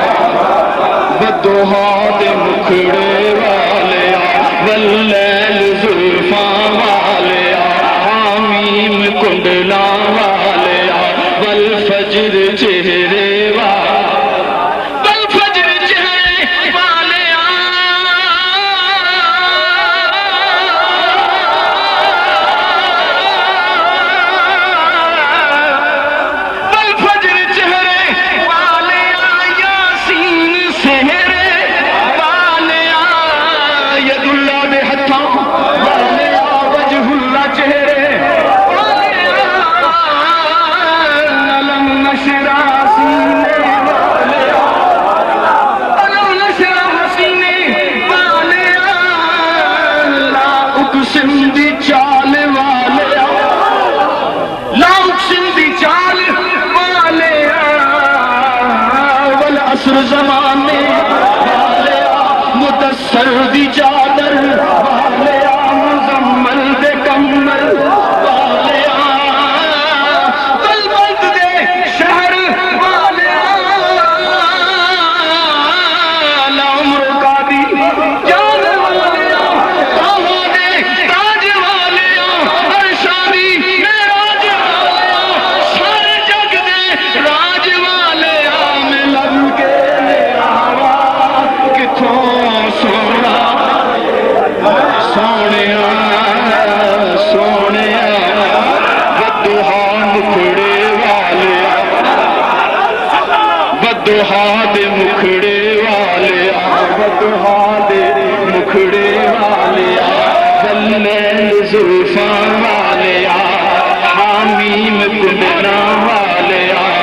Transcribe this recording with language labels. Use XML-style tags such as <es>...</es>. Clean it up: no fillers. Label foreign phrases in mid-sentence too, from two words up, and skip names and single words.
<pa>بدوہا دے مکھڑے والیا واللیل زلفاں والیا حامیم کنڈلاں والیا والفجر چہرے والفجر چہرے والیا والفجر چہرے والیا یاسین سہرے والیا</pa> <ar>ید اللہ</ar> <pa>بے ہتھاں والیا</pa> <ar>وجہ اللہ</ar> <pa>چہرے والیا</pa> <ar>علم نشرہ</ar> <pa>سینے والیا</pa> <ar>علم نشرہ</ar> <pa>سینے والیا</pa> <ar>لا اقسم</ar> <pa>دی چال والیا</pa> <ar>لا اقسم</ar> <pa>دی چال والیا والعصر زمانے والیا مدثر دی چادر والیا مزمل دے کمل والیا والبلد دے شہر والیا لعمر قادی جان والیا باہوں دے تاج والیا ارشادی معراج والیا سارے جگ دے راج والیا میں لب کے لے آوا کتوں سونا سونیا سونیا بدوہا مکھڑے والیا بدوہا دے مکھڑے والیا بدوہا دے مکھڑے والیا واللیل زلفاں والیا حامیم کنڈلاں والیا</pa>